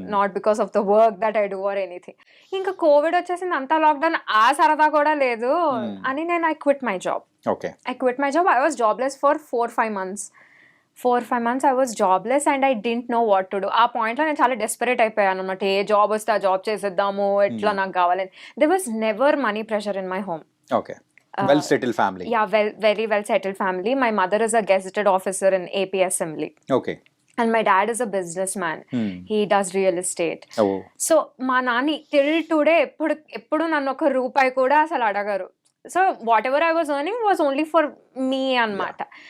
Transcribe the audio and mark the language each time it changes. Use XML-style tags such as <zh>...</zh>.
<en>Not because of the work that I do or anything.</en> <te>ఇంకా Covid వచ్చేసింది, అంతా lockdown, ఆ సరదా కూడా లేదు అని నేను</te> <en>I quit my job. I was jobless for 4-5 months. 4-5 months I was jobless and I didn't know what to do.</en> <te>ఆ పాయింట్లో నేను చాలా డెస్పరేట్ అయిపోయాను అనమాట. ఏ జాబ్ వస్తే ఆ జాబ్ చేసేద్దాము, ఎట్లా నాకు కావాలని.</te> <en>There was never money pressure in my home. Okay. Well settled family. Yeah, very well settled family. My mother is a gazetted officer in AP Assembly. Okay. And my dad is a businessman. He does real estate. So</en> <te>మా Nani</te> <en>till today</en> <te>ఎప్పుడు నన్ను ఒక రూపాయి కూడా అసలు అడగరు.</te> <en>So whatever I was earning was only for me అన్నమాట.</en>